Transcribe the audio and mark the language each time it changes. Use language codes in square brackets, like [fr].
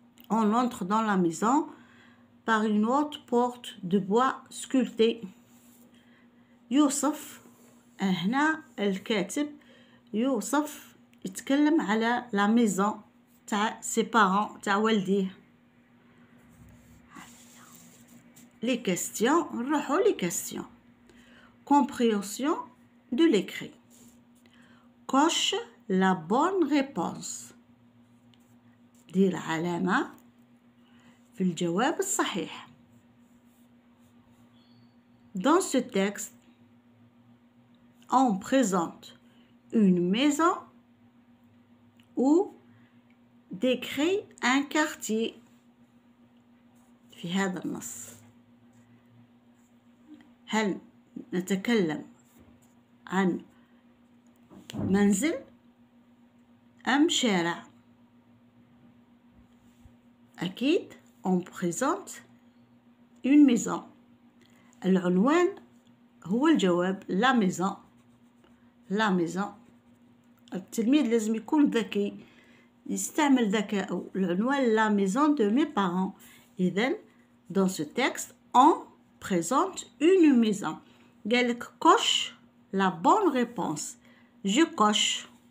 [fr] On entre dans la maison par une haute porte de bois sculpté. [ar] يوصف، هنا الكاتب يوصف، يتكلم على [fr] la maison [ar] تاع [fr] ses parents، [ar] تاع والديه. [fr] Les questions، [ar] نروحوا [fr] les questions. Compréhension de l'écrit. Coche la bonne réponse. [ar] دير علامة في الجواب الصحيح. [fr] Dans ce texte, on présente une maison ou décrit un quartier. [ar] في هذا النص هل نتكلم عن منزل أم شارع؟ أكيد [fr] on présente une maison. [ar] العنوان هو الجواب، [fr] la maison. la maison. [ar] التلميذ لازم يكون ذكي، يستعمل ذكاءه. العنوان [fr] la maison de mes parents. [ar] إذن [fr] dans ce texte on présente une maison. [ar] قال لك [fr] coche la bonne réponse. Je coche.